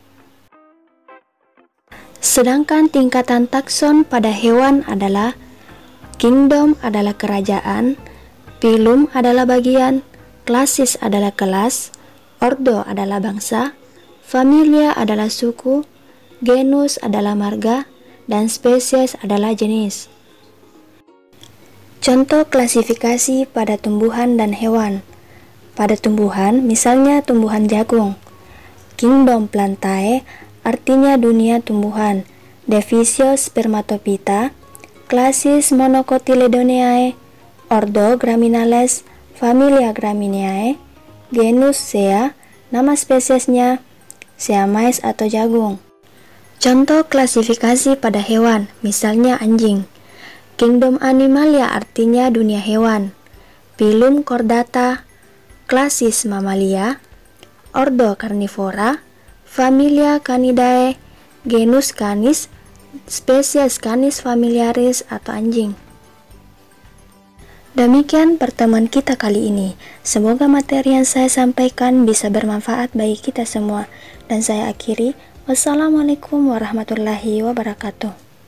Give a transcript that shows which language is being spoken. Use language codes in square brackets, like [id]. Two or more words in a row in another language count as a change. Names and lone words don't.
[id] Sedangkan tingkatan takson pada hewan adalah kingdom adalah kerajaan, phylum adalah bagian, classis adalah kelas, ordo adalah bangsa, familia adalah suku, genus adalah marga, dan spesies adalah jenis. Contoh klasifikasi pada tumbuhan dan hewan. Pada tumbuhan, misalnya tumbuhan jagung. Kingdom Plantae artinya dunia tumbuhan, divisio Spermatophyta, classis Monocotyledoneae, ordo Graminales, familia Gramineae, genus Sea, nama spesiesnya Sea mais atau jagung. Contoh klasifikasi pada hewan, misalnya anjing. Kingdom Animalia artinya dunia hewan, phylum Chordata, classis Mammalia, ordo Carnivora, familia Canidae, genus Canis, spesies Canis familiaris atau anjing. Demikian pertemuan kita kali ini. Semoga materi yang saya sampaikan bisa bermanfaat bagi kita semua. Dan saya akhiri, [ar] والسلام عليكم ورحمة الله وبركاته.